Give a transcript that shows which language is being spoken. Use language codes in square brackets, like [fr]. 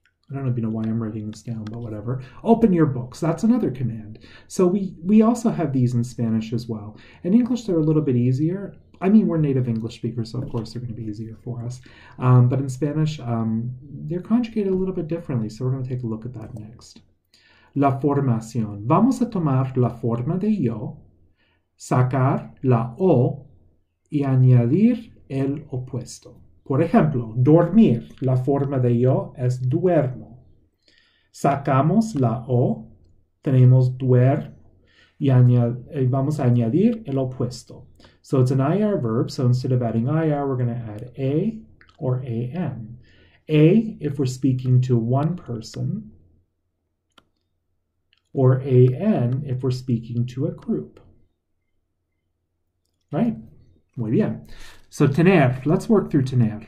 [en] I don't even know why I'm writing this down, but whatever. Open your books. That's another command. So we also have these in Spanish as well. In English, they're a little bit easier. I mean, we're native English speakers, so of course they're going to be easier for us. But in Spanish, they're conjugated a little bit differently, so we're going to take a look at that next. [es] La formación. Vamos a tomar la forma de yo, sacar la o y añadir el opuesto. Por ejemplo, dormir. La forma de yo es duermo. Sacamos la o, tenemos duermo, y vamos a añadir el opuesto. [en] So it's an IR verb, so instead of adding IR, we're going to add A or AN. A if we're speaking to one person, or AN if we're speaking to a group. Right? [es] Muy bien. [en] So tener, let's work through tener.